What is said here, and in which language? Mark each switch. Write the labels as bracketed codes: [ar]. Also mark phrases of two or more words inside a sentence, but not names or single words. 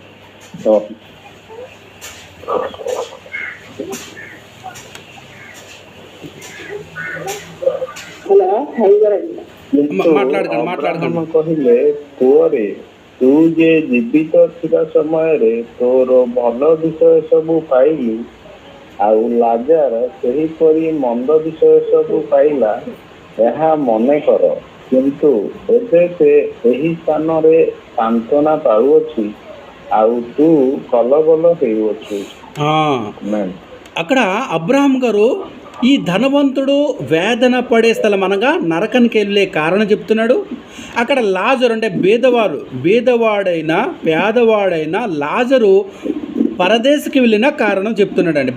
[or] ମାట్లాଡକଣ କହିଲେ, ତୋରେ ତୁ ଯେ ଜୀବିତ ଥିବା ସମୟରେ ତୋର ଭଲ ବିଷୟ ସବୁ ପାଇଲୁ, ଆଉ ଲାଜାର ସେହିପରି ମନ୍ଦ ବିଷୟ ସବୁ ପାଇଲା, ଏହା ମନେ କର। କିନ୍ତୁ ଏବେ ସେ ଏହି ସ୍ଥାନରେ ସାନ୍ତ୍ୱନା ପାଉଅଛି, ଆଉ ତୁ କଲବଲ ହେଉଅଛୁ। [te] అక్కడ అబ్రహాం గారు ఈ ధనవంతుడు వేదన పడే స్థలం అనగా నరకానికి వెళ్ళే కారణం చెప్తున్నాడు. అక్కడ లాజరు అంటే పేదవాడైన లాజరు పరదేశకి వెళ్ళిన కారణం చెప్తున్నాడు అండి.